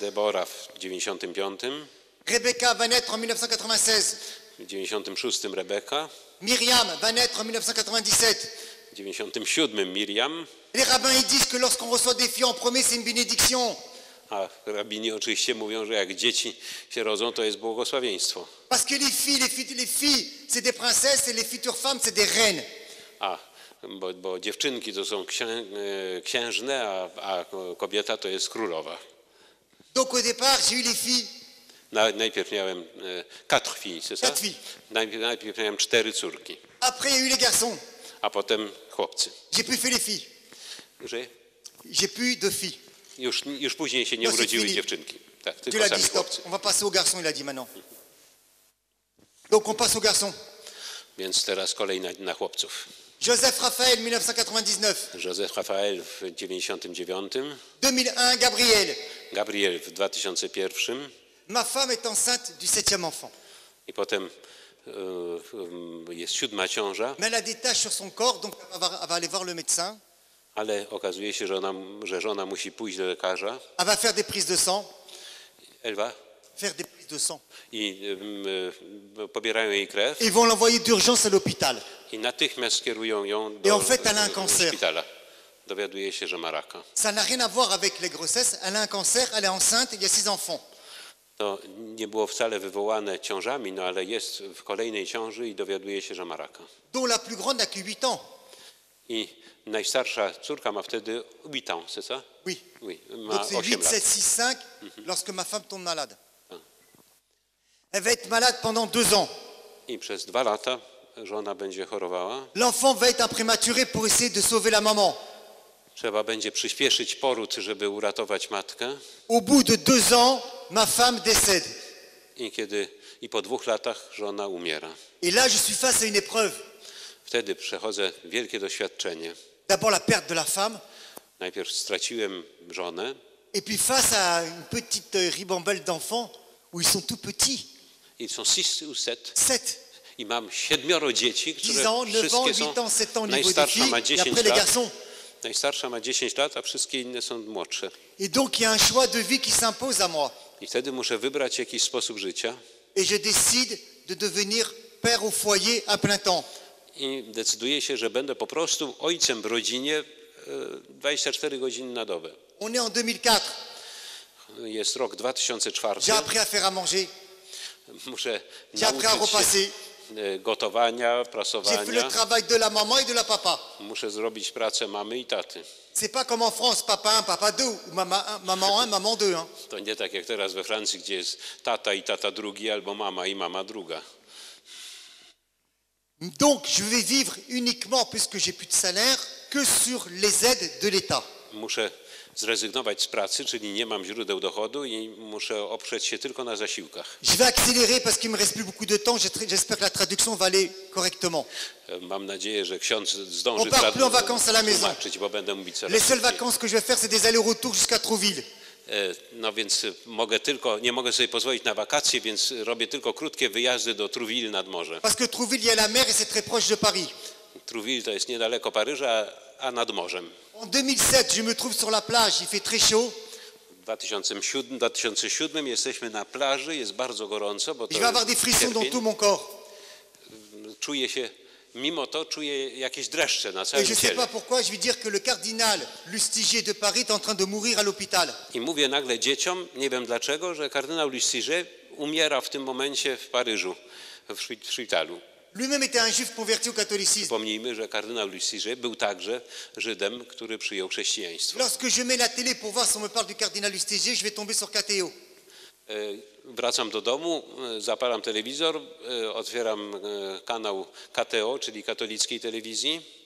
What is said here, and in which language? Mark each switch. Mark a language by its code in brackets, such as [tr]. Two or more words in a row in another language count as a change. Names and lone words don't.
[pl] Debora w 95, [fr] Rebecca va naître en 1996. [pl] w 96 Rebeka, [fr] Myriam va naître en 1997. [pl] w 97 Miriam, [fr] Les rabbins ils disent que lorsqu'on reçoit des filles en premier, c'est une bénédiction. [pl] a rabini oczywiście mówią, że jak dzieci się rodzą, to jest błogosławieństwo. [fr] Parce que les filles, c'est des princesses et les futures femmes, c'est des reines. [pl] Bo dziewczynki to są księżne, a kobieta to jest królowa. [fr] Donc au départ, j'ai eu les filles. [pl] Najpierw miałem [fr] 4 filles, c'est ça? 4 filles. [pl] Najpierw miałem 4 córki, [fr] Après, il y a eu les garçons. [pl] a potem chłopcy. [fr] J'ai plus fait les filles. [pl] Że [fr] J'ai plus de filles. [pl] już później się nie [fr] No, c'est [pl] urodziły [fr] fini. [pl] dziewczynki. Tak, [fr] Dieu [pl] tylko [fr] l'a [pl] sami [fr] dit, stop. [pl] chłopcy. [fr] On va passer aux garçons, il a dit maintenant. Donc on passe aux garçons. [pl] Więc teraz kolej na chłopców. [fr] Joseph Raphaël, 1999. [pl] Józef Rafael w 99, [fr] 2001, Gabriel. [pl] Gabriel w 2001 [fr] Ma femme est enceinte du 7e enfant. [pl] i potem jest 7. ciąża, [fr] Mais elle a des taches sur son corps, donc elle va aller voir le médecin. [pl] ale okazuje się, że żona musi pójść do lekarza. [fr] Elle va faire des prises de sang. Elwa Faire des prises de sang. [pl] i pobierają jej krew [fr] Ils vont l'envoyer d'urgence à l'hôpital. [pl] i natychmiast skierują ją [fr] Et [pl] do [fr] en fait, elle a un cancer. [pl] szpitala. Dowiaduje się, że ma raka. [fr] Ça n'a rien à voir avec les grossesses. Elle a un cancer, elle est enceinte, il y a 6 enfants. [pl] To nie było wcale wywołane ciążami, no ale jest w kolejnej ciąży i dowiaduje się, że ma raka. [fr] dont la plus grande n'a que 8 ans. [pl] I najstarsza córka ma wtedy 8 [fr] ans, c'est ça? Oui. Oui, Donc [pl] ma [fr] c'est [pl] 8 [fr] 8, [pl] lat. [fr] 7, 6, 5 lorsque ma femme tombe malade. Elle va être malade pendant 2 ans. [pl] I przez 2 lata żona będzie chorowała. [fr] L'enfant va être un prématuré pour essayer de sauver la maman. [pl] Trzeba będzie przyspieszyć poród, żeby uratować matkę. [fr] Au bout de 2 ans, ma femme décède. [pl] I po 2 latach żona umiera. [fr] Et là, je suis face à une épreuve. [pl] Wtedy przechodzę wielkie doświadczenie. [fr] D'abord la perte de la femme, [pl] Najpierw straciłem żonę, [fr] et puis face à une petite ribambelle d'enfants où ils sont tout petits, [pl] i są 6 ou 7. [fr] 7, [pl] I mam 7 dzieci, [fr] 10 [pl] które [fr] ans, 9 ans, [pl] wszystkie [fr] 8 [pl] są... [fr] ans, 7 ans au niveau des [pl] Najstarsza ma [fr] filles, et [pl] 10 [fr] après les [pl] lat. [fr] garçons. [pl] Najstarsza ma 10 lat, a wszystkie inne są młodsze. [fr] Et donc il y a un choix de vie qui s'impose à moi. [pl] I wtedy muszę wybrać jakiś sposób życia [fr] Et je décide de devenir père au foyer à plein temps. [pl] i decyduję się, że będę po prostu ojcem w rodzinie 24 godziny na dobę. [fr] On est en 2004. [pl] Jest rok 2004. [fr] J'ai appris à faire à manger. [pl] Muszę [fr] J'ai appris à [pl] nauczyć [fr] repasser. [pl] się gotowania, [fr] J'ai fait le [pl] prasowania. [fr] travail de la maman et de la papa. [pl] Muszę zrobić pracę mamy i taty. [fr] C'est pas comme en France, papa 1, papa 2, ou maman 1, maman 2. Hein. [pl] To nie tak jak teraz we Francji, gdzie jest tata i tata drugi, albo mama i mama druga. [fr] Donc je vais vivre uniquement, puisque j'ai plus de salaire, que sur les aides de l'État. [pl] Muszę zrezygnować z pracy, czyli nie mam źródeł dochodu i muszę oprzeć się tylko na zasiłkach. [fr] Je vais accélérer parce qu'il me reste plus beaucoup de temps. J'espère que la traduction va aller correctement. [pl] Mam nadzieję, że ksiądz zdąży [fr] On part plus en vacances à la maison. [pl] tłumaczyć, bo będę mówić coraz [fr] Les seules [pl] szybciej. [fr] vacances que je vais faire, c'est des allers-retours jusqu'à Trouville. [pl] No więc nie mogę sobie pozwolić na wakacje, więc robię tylko krótkie wyjazdy do Trouville nad morze. [fr] Parce que Trouville, il y a la mer et c'est très proche de Paris. [pl] Trouville to jest niedaleko Paryża, a nad morzem. [fr] En 2007, je me trouve sur la plage, il fait très chaud. [pl] W 2007 jesteśmy na plaży, jest bardzo gorąco, bo to [fr] Je vais avoir des frissons dans [pl] sierpień. [fr] tout mon corps. [pl] Czuję się, mimo to czuję jakieś dreszcze na [fr] Et [pl] całym [fr] je ne sais [pl] ciele. [fr] pas pourquoi, je vais dire que le cardinal Lustiger de Paris est en train de mourir à l'hôpital. [pl] I mówię nagle dzieciom, nie wiem dlaczego, że kardynał Lustiger umiera w tym momencie w Paryżu, w szpitalu. [fr] Lui-même était un juif converti au catholicisme. [pl] Przypomnijmy, że kardynał Lustiger był także Żydem, który przyjął chrześcijaństwo. [fr] Lorsque je mets la télé pour voir si on me parle du cardinal Lustiger, je vais tomber sur KTO. [pl] Wracam do domu, zapalam telewizor, otwieram kanał KTO, czyli katolickiej telewizji.